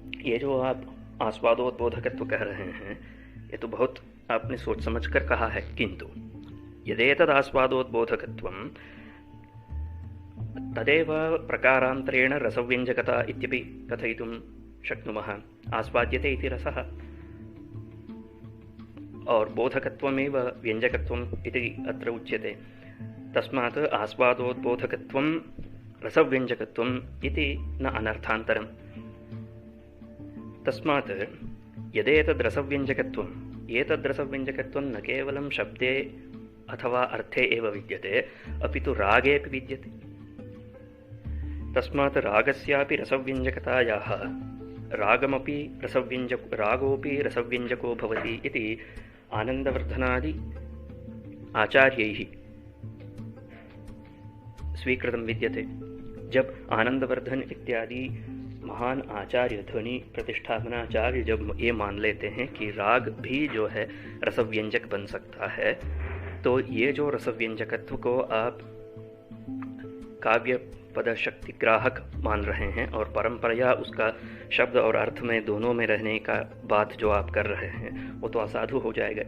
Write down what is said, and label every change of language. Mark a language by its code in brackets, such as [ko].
[hi] ये जो आप आस्वादोद्बोधकत्व कह रहे हैं ये तो बहुत आपने सोच समझ कर कहा है, [sa] किंतु यदेतद् आस्वादोद्बोधकत्वं तदेव प्रकारान्तरेण रसव्यंजकता इत्यपि कथयितुं शक्नुमः। आस्वाद्यते इति रसः और बोधकत्वमेव व्यंजकत्वम् इति अत्र उच्यते, तस्मात् आस्वादोद्बोधकत्वं रसव्यंजकत्वम् इति न अनर्थान्तरम्। तस्मात् यदेतद् रसव्यंजकत्वम्, एतद् रसव्यंजकत्वं न केवलं शब्दे अथवा अर्थे एव विद्यते, अपि तु रागेऽपि विद्यते। तस्मात् रागस्यापि रसव्यंजकतायाः रागोऽपि रसव्यंजको भवति इति आनन्दवर्धनादि आचार्यैः स्वीकृतं विद्यते। [hi] जब आनंदवर्धन इत्यादि महान आचार्य ध्वनि प्रतिष्ठापनाचार्य जब ये मान लेते हैं कि राग भी जो है रसव्यंजक बन सकता है, तो ये जो रसव्यंजकत्व को आप काव्य पद शक्ति ग्राहक मान रहे हैं और परंपरा उसका शब्द और अर्थ में दोनों में रहने का बात जो आप कर रहे हैं, वो तो असाधु हो जाएगा।